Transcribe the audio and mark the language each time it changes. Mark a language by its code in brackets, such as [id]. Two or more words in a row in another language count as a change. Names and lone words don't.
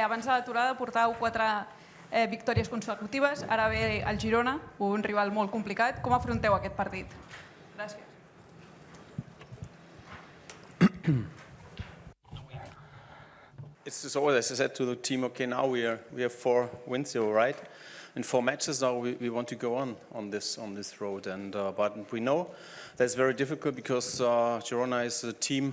[ca] abans de l'aturada portàveu 4 victòries consecutives, ara ve el Girona, un rival molt complicat. Com afronteu aquest partit? Gràcies. [en] It's always, as I said to the team, okay, now we have 4 wins, right? In 4 matches now, we want to go on this road, and but we know that's very difficult because Girona is a team.